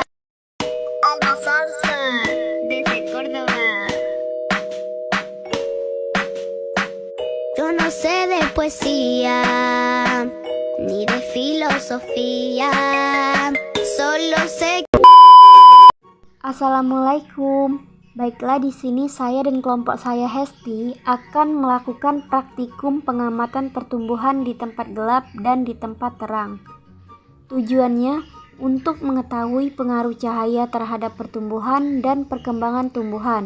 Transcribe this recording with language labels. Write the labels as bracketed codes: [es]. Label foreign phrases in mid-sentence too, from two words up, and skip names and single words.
[es] Alba Salsa desde Córdoba. Yo no sé de poesía ni de filosofía, solo sé. [id] Assalamualaikum. Baiklah, di sini saya dan kelompok saya Hesti akan melakukan praktikum pengamatan pertumbuhan di tempat gelap dan di tempat terang. Tujuannya untuk mengetahui pengaruh cahaya terhadap pertumbuhan dan perkembangan tumbuhan.